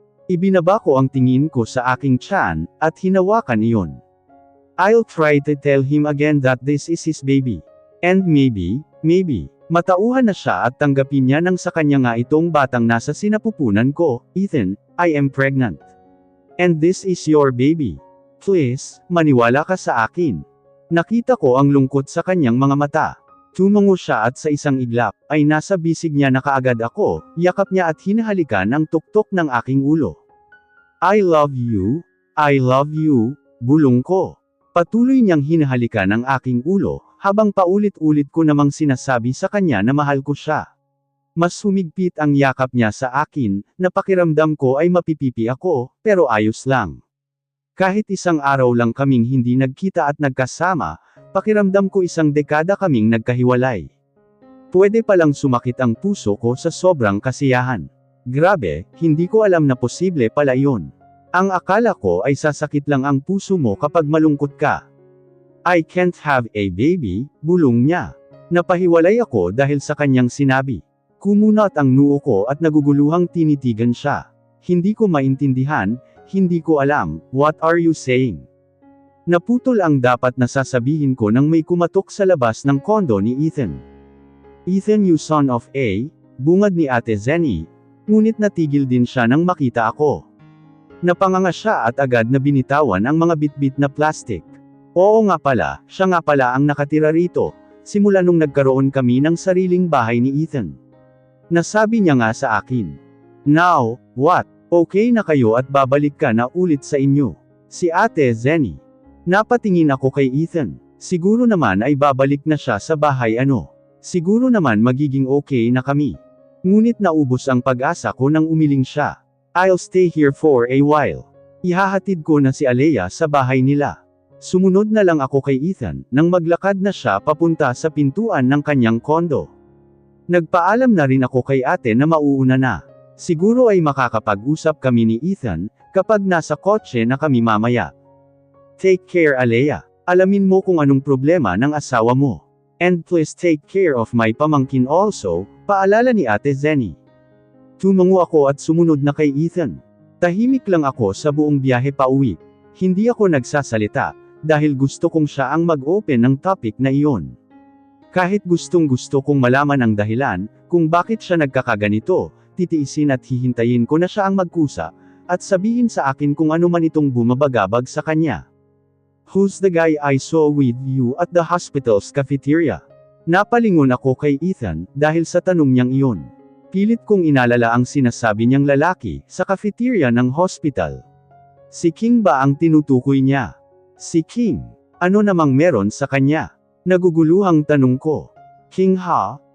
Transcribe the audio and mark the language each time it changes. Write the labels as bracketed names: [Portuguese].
[Filipino] Ibinaba ko ang tingin ko sa aking tiyan, at hinawakan iyon. [English] I'll try to tell him again that this is his baby. And maybe, [Filipino] matauhan na siya at tanggapin niya nang sa kanya nga itong batang nasa sinapupunan ko, Ethan, [English] I am pregnant. And this is your baby. Please, [Filipino] maniwala ka sa akin. Nakita ko ang lungkot sa kanyang mga mata. Tumango siya at sa isang iglap, ay nasa bisig niya na kaagad ako, yakap niya at hinahalikan ang tuktok ng aking ulo. [English] I love you, [Filipino] bulong ko. Patuloy niyang hinahalikan ang aking ulo, habang paulit-ulit ko namang sinasabi sa kanya na mahal ko siya. Mas humigpit ang yakap niya sa akin, na pakiramdam ko ay mapipipi ako, pero ayos lang. Kahit isang araw lang kaming hindi nagkita at nagkasama, pakiramdam ko isang dekada kaming nagkahiwalay. Pwede palang sumakit ang puso ko sa sobrang kasiyahan. Grabe, hindi ko alam na posible pala iyon. Ang akala ko ay sasakit lang ang puso mo kapag malungkot ka. [English] I can't have a baby, [Filipino] bulong niya. Napahiwalay ako dahil sa kanyang sinabi. Kumunat ang noo ko at naguguluhang tinitigan siya. Hindi ko maintindihan, hindi ko alam, [English] what are you saying? [Filipino] Naputol ang dapat na sasabihin ko nang may kumatok sa labas ng kondo ni Ethan. Ethan, [English] you son of a, [Filipino] bungad ni Ate Zenny, ngunit natigil din siya nang makita ako. Napanganga siya at agad na binitawan ang mga bitbit na plastic. Oo nga pala, siya nga pala ang nakatira rito, simula nung nagkaroon kami ng sariling bahay ni Ethan. Nasabi niya nga sa akin. [English] Now, what? [Filipino] Okay na kayo at babalik ka na ulit sa inyo. Si Ate Zenny. Napatingin ako kay Ethan. Siguro naman ay babalik na siya sa bahay ano. Siguro naman magiging okay na kami. Ngunit naubos ang pag-asa ko nang umiling siya. [English] I'll stay here for a while. [Filipino] Ihahatid ko na si Alea sa bahay nila. Sumunod na lang ako kay Ethan, nang maglakad na siya papunta sa pintuan ng kanyang kondo. Nagpaalam na rin ako kay ate na mauuna na. Siguro ay makakapag-usap kami ni Ethan, kapag nasa kotse na kami mamaya. [English] Take care Alea. [Filipino] Alamin mo kung anong problema ng asawa mo. [English] And please take care of my [Filipino] pamangkin also, paalala ni Ate Zenny. Tumango ako at sumunod na kay Ethan. Tahimik lang ako sa buong biyahe pauwi. Hindi ako nagsasalita, dahil gusto kong siya ang mag-open ng topic na iyon. Kahit gustong-gusto kong malaman ang dahilan, kung bakit siya nagkakaganito, titiisin at hihintayin ko na siya ang magkusa, at sabihin sa akin kung ano man itong bumabagabag sa kanya. [English] Who's the guy I saw with you at the hospital's cafeteria? [Filipino] Napalingon ako kay Ethan, dahil sa tanong niyang iyon. Pilit kong inalala ang sinasabi niyang lalaki, sa cafeteria ng hospital. Si King ba ang tinutukoy niya? Si King. Ano namang meron sa kanya? Naguguluhang tanong ko. King ha?